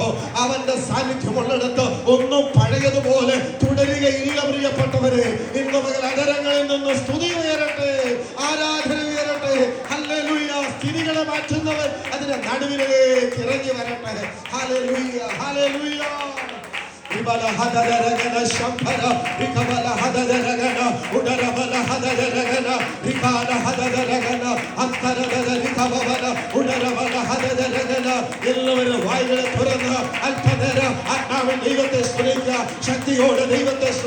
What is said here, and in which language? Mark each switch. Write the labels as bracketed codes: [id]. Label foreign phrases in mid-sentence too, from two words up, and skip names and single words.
[ml] അവന്റെ സാന്നിധ്യമുള്ളിടത്ത് ഒന്നും പഴയതുപോലെ തുടരുകയില്ല പ്രിയപ്പെട്ടവരെ. ഇന്ന് മകൾ അതരങ്ങളിൽ നിന്ന് സ്തുതി ഉയരട്ടെ, ആരാധന ഉയരട്ടെ. ഹല്ലേലൂയ. സ്ഥിതികളെ മാറ്റുന്നവൻ അതിന്റെ നടുവിലേക്ക് ഇറങ്ങി വരട്ടെ. ഹല്ലേലൂയ, ഹല്ലേലൂയ. Ribala hadada ragana shampara, rikabala hadada ragana, udarabala hadada ragana, rikala hadada ragana, antarada rikabala, udarabala hadada ragana. എല്ലാവരും വായികളെ തുറന്ന് അല്പനേരം ആത്മാവിൽ ദൈവത്തെ സ്തുതിക്കുക, ശക്തിയോടെ ദൈവത്തെ